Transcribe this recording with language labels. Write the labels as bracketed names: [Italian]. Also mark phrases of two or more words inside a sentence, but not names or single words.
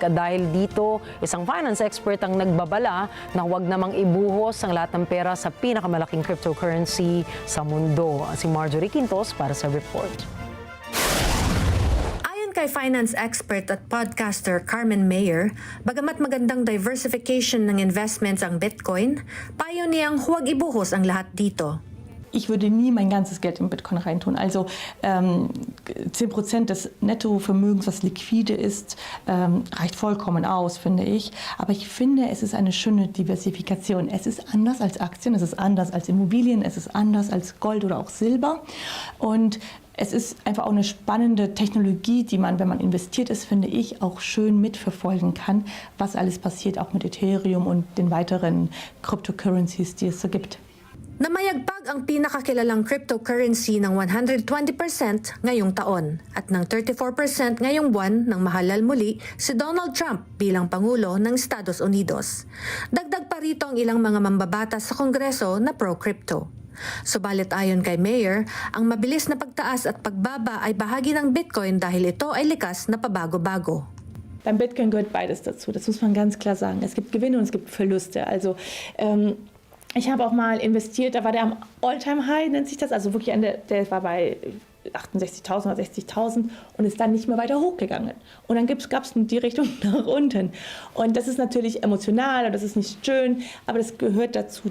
[Filipino] Dahil dito, isang [English] finance expert [Filipino] ang nagbabala na huwag namang ibuhos ang lahat ng pera sa pinakamalaking cryptocurrency sa mundo. Si Marjorie Quintos para sa report. Ayon kay [English] finance expert [Filipino] at podcaster Carmen Mayer, bagamat magandang diversification ng investments ang Bitcoin, payo niyang huwag ibuhos ang lahat dito. [German] Ich würde nie mein ganzes Geld in Bitcoin reintun. Also 10% des Nettovermögens, was liquide ist, reicht vollkommen aus, finde ich. Aber ich finde, es ist eine schöne Diversifikation. Es ist anders als Aktien, es ist anders als Immobilien, es ist anders als Gold oder auch Silber. Und es ist einfach auch eine spannende Technologie, die man, wenn man investiert ist, finde ich, auch schön mitverfolgen kann, was alles passiert, auch mit Ethereum und den weiteren Cryptocurrencies, die es so gibt. [Filipino] Namayagpag ang pinakakilalang cryptocurrency ng 120% ngayong taon at ng 34% ngayong buwan nang mahalal muli si Donald Trump bilang Pangulo ng Estados Unidos. Dagdag pa rito ang ilang mga mambabatas sa Kongreso na pro-crypto. Subalit ayon kay Mayor, ang mabilis na pagtaas at pagbaba ay bahagi ng Bitcoin dahil ito ay likas na pabago-bago. [German] Beim Bitcoin gehört beides dazu, das muss man ganz klar sagen. Es gibt Gewinne und es gibt Verluste. Also ich habe auch mal investiert, da war der am [English] All-Time-High, [German] nennt sich das, also wirklich der war bei 68.000 oder 60.000 und ist dann nicht mehr weiter hochgegangen. Und dann gab es die Richtung nach unten. Und das ist natürlich emotional und das ist nicht schön, aber das gehört dazu.